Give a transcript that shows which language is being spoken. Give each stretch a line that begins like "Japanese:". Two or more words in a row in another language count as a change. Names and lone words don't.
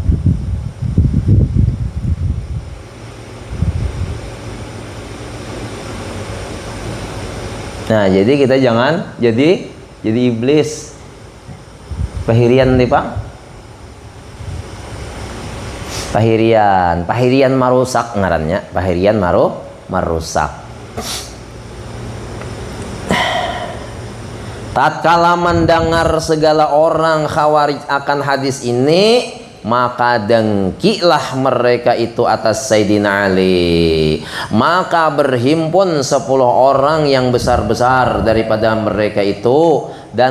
Indonesian: Nah, jadi kita jangan jadi iblis.
Banjar: Pahirian nih Pak. Pahirian marusak ngarannya. Pahirian marusak.
Malay: Tatkala mendengar segala orang Khawarij akan hadis ini, maka dengkilah mereka itu atas Sayyidina Ali. Maka berhimpun 10 orang yang besar-besar daripada mereka itu, dan